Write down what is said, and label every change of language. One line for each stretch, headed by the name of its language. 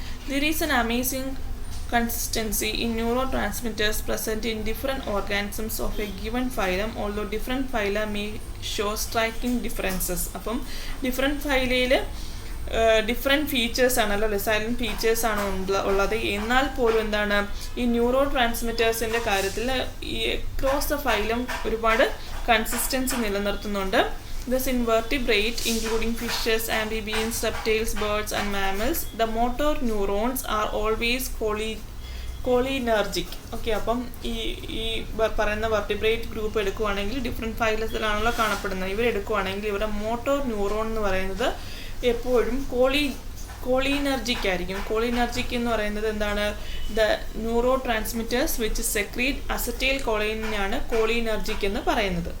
English: There is an amazing consistency in neurotransmitters present in different organisms of a given phylum, although different phyla may show striking differences.
Malayalam: അപ്പം different ഫൈലയിൽ different features ആണല്ലോ, silent features ആണ് ഉള്ളത്. എന്നാൽ പോലും ഈ neuro ട്രാൻസ്മിറ്റേഴ്സിൻ്റെ കാര്യത്തിൽ ഈ across the phylum ഒരുപാട് consistency നിലനിർത്തുന്നുണ്ട്.
English: Thus, in vertebrate, including fishes, amphibians, reptiles, birds, and mammals, the motor neurons are always cholinergic.
Malayalam: Okay, അപ്പം ഈ പറയുന്ന വെർട്ടിബ്രേറ്റ് ഗ്രൂപ്പ് എടുക്കുവാണെങ്കിൽ ഡിഫറെൻറ്റ് ഫൈലത്തിലാണല്ലോ കാണപ്പെടുന്നത്. ഇവരെടുക്കുവാണെങ്കിൽ ഇവരുടെ മോട്ടോർ ന്യൂറോൺ എന്ന് പറയുന്നത് എപ്പോഴും കോളിനർജിക് ആയിരിക്കും. കോളിനർജിക് എന്ന് പറയുന്നത് എന്താണ്,
English: the neurotransmitters which secrete
Malayalam: acetyl കോളിനാണ് cholinergic എന്ന് പറയുന്നത്.